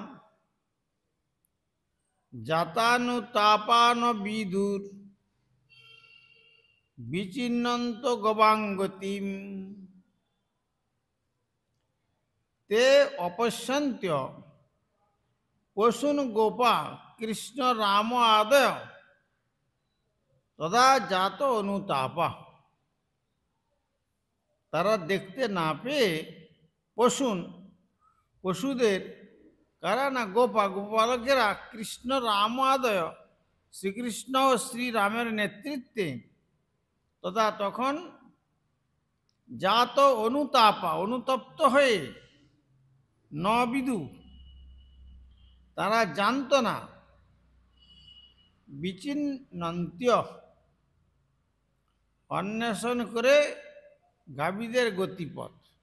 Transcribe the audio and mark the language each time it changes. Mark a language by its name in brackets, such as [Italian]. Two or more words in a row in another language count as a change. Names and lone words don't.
[Sanskrit] जातानुतापान विदुर विचिन्नन्त गवांगतिम ते अपश्यन्त्य पशून् गोपा कृष्ण राम आदय तदा जात अनुतापा। [Bangla] তারা দেখতে না পেয়ে পশুদের কারা না গোপালকেরা কৃষ্ণ রাম আদয় শ্রীকৃষ্ণ ও শ্রীরামের নেতৃত্বে তখন জাত অনুতপ্ত হয়ে বিদু, তারা জানত না, বিচিন্নন্ত্য অন্বেষণ করে গাভীদের গতিপথ।